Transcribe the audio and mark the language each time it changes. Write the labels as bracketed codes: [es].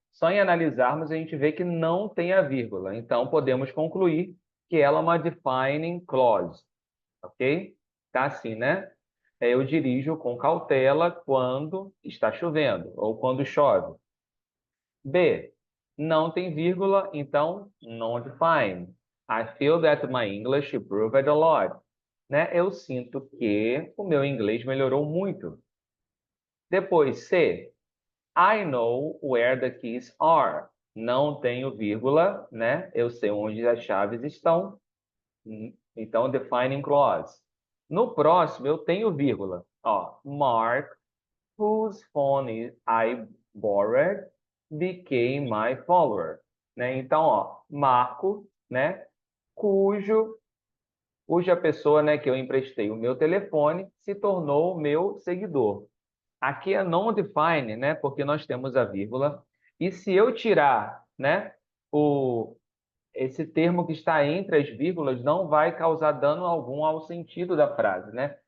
[pt] Só em analisarmos, a gente vê que não tem a vírgula. Então, podemos concluir que ela é uma defining clause, ok? Tá assim, né? Eu dirijo com cautela quando está chovendo ou quando chove. B, não tem vírgula, então non-define. [en] I feel that my English improved a lot. [pt] Né? Eu sinto que o meu inglês melhorou muito. Depois, C, [en] I know where the keys are. [pt] Não tenho vírgula, né? Eu sei onde as chaves estão. Então, defining clause. No próximo, eu tenho vírgula. [en] Ó, Mark, whose phone I borrowed, became my follower. [pt] Né? Então, ó, Marco, né? Cuja pessoa, né, que eu emprestei o meu telefone se tornou o meu seguidor. Aqui é non-define, né? Porque nós temos a vírgula. E se eu tirar, né, esse termo que está entre as vírgulas não vai causar dano algum ao sentido da frase, né?